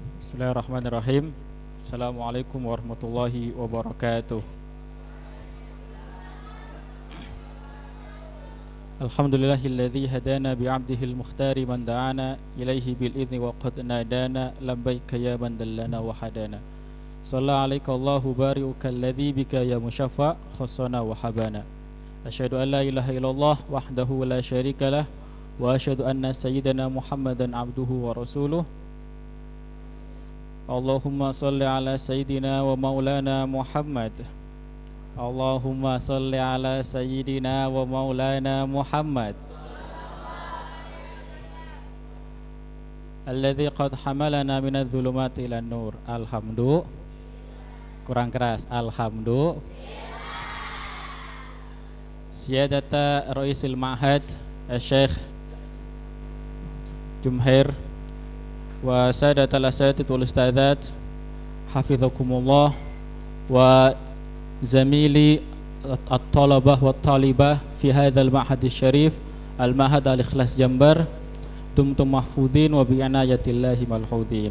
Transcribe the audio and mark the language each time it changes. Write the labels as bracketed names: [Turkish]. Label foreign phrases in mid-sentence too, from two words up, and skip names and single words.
[Arabic] بسم الله الرحمن الرحيم. السلام عليكم ورحمة الله وبركاته. الحمد لله الذي هدانا بعبده المختار من دعانا إليه بالإذن وقد نادانا لبيك يا من دلنا وهدانا. صلى عليك الله بارئك الذي بك يا مشفع خصنا وحبانا. أشهد أن لا إله إلا الله وحده لا شريك له وأشهد أن سيدنا محمدا عبده ورسوله. اللهم صل على سيدنا ومولانا محمد. اللهم صل على سيدنا ومولانا محمد الذي قد حملنا من الظلمات إلى النور. الحمد لله. [Indonesian] Kurang keras. Alhamdulillah. [Arabic] سيادة رئيس المعهد الشيخ جمهير وسادة الأساتذة والأستاذات حفظكم الله وزملاء الطلبة والطالبات في هذا المعهد الشريف المعهد الإخلاص جمبر دمتم محفوظين وبعناية الله ملحوظين.